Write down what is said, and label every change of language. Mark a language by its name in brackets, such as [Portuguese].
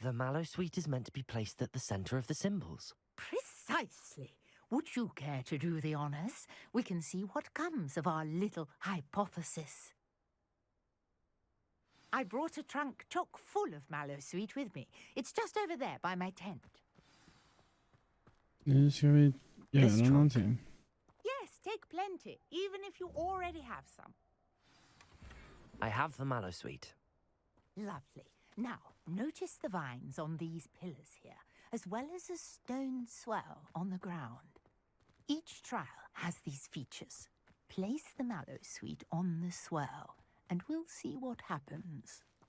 [English] The Mallowsweet is meant to be placed at the center of the symbols. Precisely. Would you care to do the honors? We can see what comes of our little hypothesis. I brought a trunk chock full of Mallowsweet with me. It's just over there by my tent. [Swedish] Nu ska vi göra någonting. [English] Yes, take plenty, even if you already have some. I have the Mallowsweet. Lovely. Now, notice the vines on these pillars here, as well as a stone swell on the ground. Each trial has these features. Place the Mallowsweet on the swirl, and we'll see what happens.